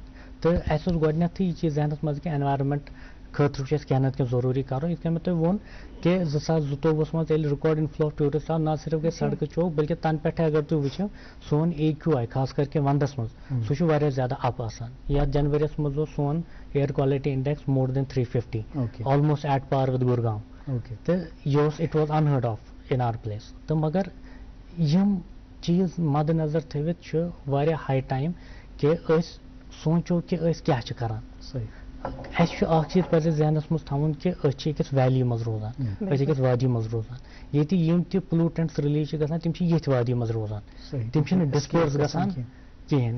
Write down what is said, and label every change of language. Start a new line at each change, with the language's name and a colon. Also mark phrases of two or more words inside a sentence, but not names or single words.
Kashmiri: تہٕ اَسہِ اوس گۄڈنیتھٕے یہِ چیٖز ذہنس منٛز کہِ انوارمنٹ خٲطرٕ چھُ اَسہِ کینٛہہ نتہٕ کینٛہہ ضروٗری کرُن. یِتھ کٔنۍ مےٚ تۄہہِ ووٚن کہِ 2022 منٛز ییٚلہِ
English: record inflow of tourist
Kashmiri: آو، نہ صرف گٔے سڑکہٕ چوک بلکہِ تنہٕ پٮ۪ٹھے اگر تُہۍ وٕچھِو سون AQI خاص کر کہِ ونٛدس منٛز سُہ چھُ واریاہ زیادٕ اپ آسان. یتھ جنؤریَس منٛز اوس سون
English: air quality index more than 350، almost at par with گُرگام.
Kashmiri: تہٕ یہِ اوس
English: it was unheard of in our place.
Kashmiri: تہٕ مگر یِم چیٖز مد نظر تھٲوِتھ چھُ واریاہ
English: high time
Kashmiri: کہِ أسۍ سونٛچو کہِ أسۍ کیاہ چھِ کران. اَسہِ چھُ اکھ چیٖز پزِ ذہنس منٛز تھاوُن کہِ أسۍ چھِ أکِس ویلی منٛز روزان، أسۍ چھِ أکِس وادی منٛز روزان. ییٚتہِ یِم تہِ
English: pollutants release
Kashmiri: چھِ گژھان تِم چھِ ییٚتھۍ وادی منٛز روزان، تِم چھِنہٕ ڈِسپٲرس گژھان کِہینۍ.